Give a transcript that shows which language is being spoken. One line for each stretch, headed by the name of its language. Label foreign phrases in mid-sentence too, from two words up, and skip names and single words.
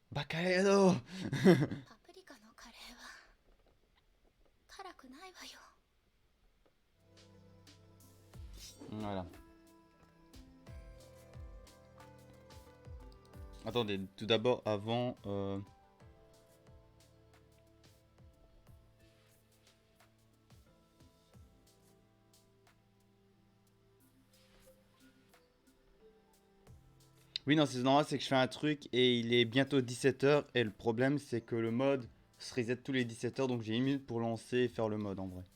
Japanese: カレーだパプリカのカレーは辛くないわよ。
French: Voilà. Attendez, tout d'abord, avant... Oui, non, c'est normal, c'est que je fais un truc et il est bientôt 17h et le problème c'est que le mode se reset tous les 17h donc j'ai 1 minute pour lancer et faire le mode en vrai.